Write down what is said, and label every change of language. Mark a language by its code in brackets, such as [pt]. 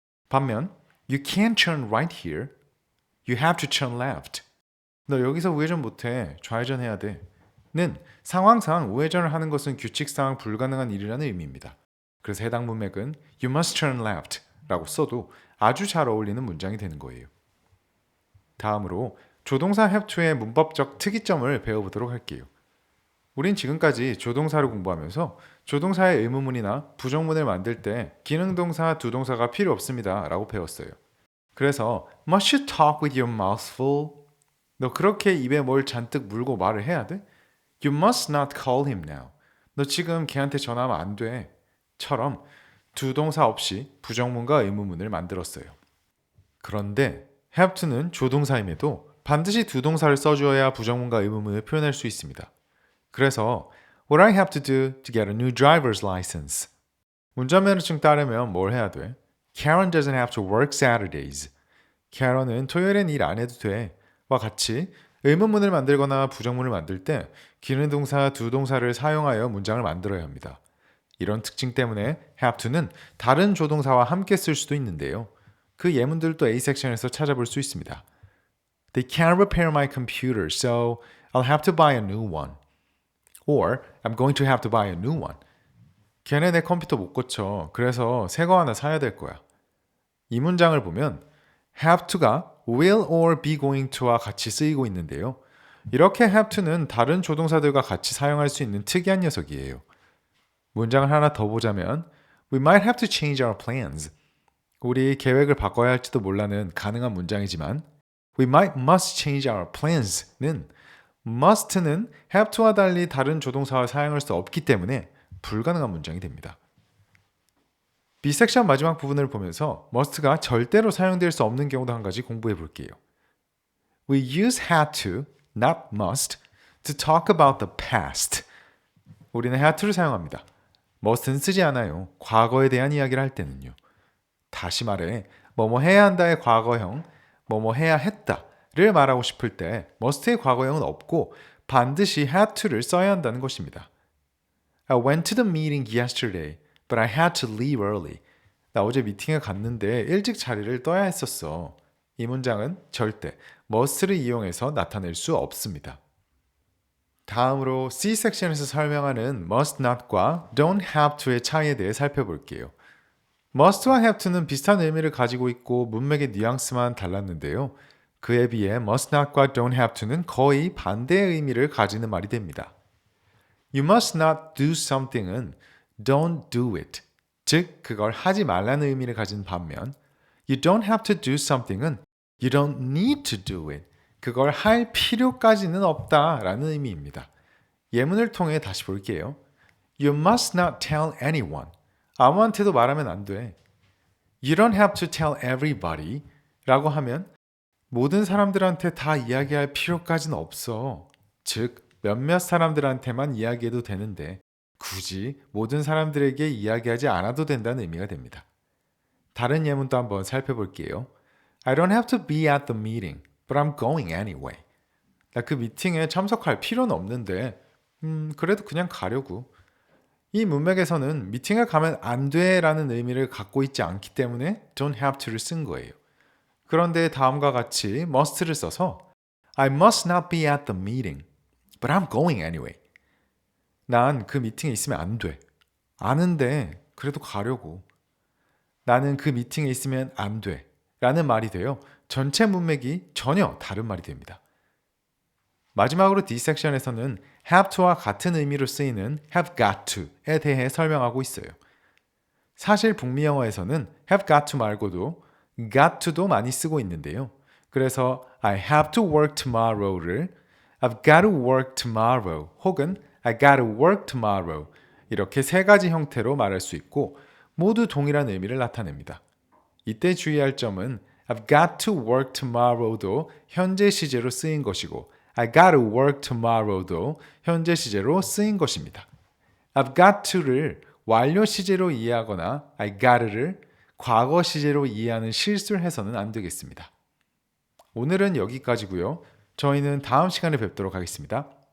[ko] 반면 [en] You can't turn right here. You have to turn left. [ko] 너 여기서 우회전 못해. 좌회전해야 돼. 는 상황상 우회전을 하는 것은 규칙상 불가능한 일이라는 의미입니다. 그래서 해당 문맥은 [en] You must turn left [ko] 라고 써도 아주 잘 어울리는 문장이 되는 거예요. 다음으로 조동사 have to의 문법적 특이점을 배워보도록 할게요. 우린 지금까지 조동사를 공부하면서 조동사의 의문문이나 부정문을 만들 때 기능동사, 두동사가 필요 없습니다 라고 배웠어요. 그래서 [en] Must you talk with your mouth full? [ko] 너 그렇게 입에 뭘 잔뜩 물고 말을 해야 돼? [en] You must not call him now. [ko] 너 지금 걔한테 전화하면 안 돼. 처럼 두동사 없이 부정문과 의문문을 만들었어요. 그런데 have to는 조동사임에도 반드시 두 동사를 써주어야 부정문과 의문문을 표현할 수 있습니다. 그래서 [en] What I have to do to get a new driver's license. [ko] 운전면허증 따려면 뭘 해야 돼? [en] Karen doesn't have to work Saturdays. [ko] Karen은 토요일엔 일 안 해도 돼. 와 같이 의문문을 만들거나 부정문을 만들 때 기능동사 두 동사를 사용하여 문장을 만들어야 합니다. 이런 특징 때문에 have to는 다른 조동사와 함께 쓸 수도 있는데요. 그 예문들도 A 섹션에서 찾아볼 수 있습니다. [en] They can't repair my computer, so I'll have to buy a new one. Or I'm going to have to buy a new one. [ko] 걔네 내 컴퓨터 못 고쳐. 그래서 새 거 하나 사야 될 거야. 이 문장을 보면 have to가 will or be going to와 같이 쓰이고 있는데요. 이렇게 have to는 다른 조동사들과 같이 사용할 수 있는 특이한 녀석이에요. 문장을 하나 더 보자면 [en] We might have to change our plans. [ko] 우리 계획을 바꿔야 할지도 몰라는 가능한 문장이지만 [en] We must change our plans [ko] 는 must는 have to와 달리 다른 조동사와 사용할 수 없기 때문에 불가능한 문장이 됩니다. B 섹션 마지막 부분을 보면서 must가 절대로 사용될 수 없는 경우도 한 가지 공부해 볼게요. [en] We use had to, not must, to talk about the past. [ko] 우리는 had to를 사용합니다. must는 쓰지 않아요. 과거에 대한 이야기를 할 때는요. 다시 말해, 뭐뭐 해야 한다의 과거형, 뭐뭐 해야 했다를 말하고 싶을 때 must의 과거형은 없고 반드시 had to를 써야 한다는 것입니다. [en] I went to the meeting yesterday, but I had to leave early. [ko] 나 어제 미팅에 갔는데 일찍 자리를 떠야 했었어. 이 문장은 절대 must를 이용해서 나타낼 수 없습니다. 다음으로 C 섹션에서 설명하는 must not과 don't have to의 차이에 대해 살펴볼게요. must와 have to는 비슷한 의미를 가지고 있고 문맥의 뉘앙스만 달랐는데요. 그에 비해 must not과 don't have to는 거의 반대의 의미를 가지는 말이 됩니다. [en] You must not do something [ko] 은 [en] don't do it, [ko] 즉 그걸 하지 말라는 의미를 가진 반면 [en] You don't have to do something [ko] 은 [en] You don't need to do it, [ko] 그걸 할 필요까지는 없다라는 의미입니다. 예문을 통해 다시 볼게요. [en] You must not tell anyone. [ko] 아무한테도 말하면 안 돼. [en] You don't have to tell everybody [ko] 라고 하면 모든 사람들한테 다 이야기할 필요까지는 없어. 즉, 몇몇 사람들한테만 이야기해도 되는데 굳이 모든 사람들에게 이야기하지 않아도 된다는 의미가 됩니다. 다른 예문도 한번 살펴볼게요. [en] I don't have to be at the meeting, but I'm going anyway. [ko] 나 그 미팅에 참석할 필요는 없는데 그래도 그냥 가려고. 이 문맥에서는 미팅에 가면 안 돼라는 의미를 갖고 있지 않기 때문에 don't have to를 쓴 거예요. 그런데 다음과 같이 must를 써서 [en] I must not be at the meeting, but I'm going anyway. [ko] 난 그 미팅에 있으면 안 돼. 아는데 그래도 가려고. 나는 그 미팅에 있으면 안 돼. 라는 말이 되어 전체 문맥이 전혀 다른 말이 됩니다. 마지막으로 D 섹션에서는 have to와 같은 의미로 쓰이는 have got to에 대해 설명하고 있어요. 사실 북미 영어에서는 have got to 말고도 got to도 많이 쓰고 있는데요. 그래서 [en] I have to work tomorrow [ko] 를 [en] I've got to work tomorrow [ko] 혹은 [en] I got to work tomorrow [ko] 이렇게 세 가지 형태로 말할 수 있고 모두 동일한 의미를 나타냅니다. 이때 주의할 점은 [en] I've got to work tomorrow [ko] 도 현재 시제로 쓰인 것이고 [en] I got to work tomorrow [ko] 도 현재 시제로 쓰인 것입니다. I've got to를 완료 시제로 이해하거나 I got를 과거 시제로 이해하는 실수를 해서는 안 되겠습니다. 오늘은 여기까지고요. 저희는 다음 시간에 뵙도록 하겠습니다.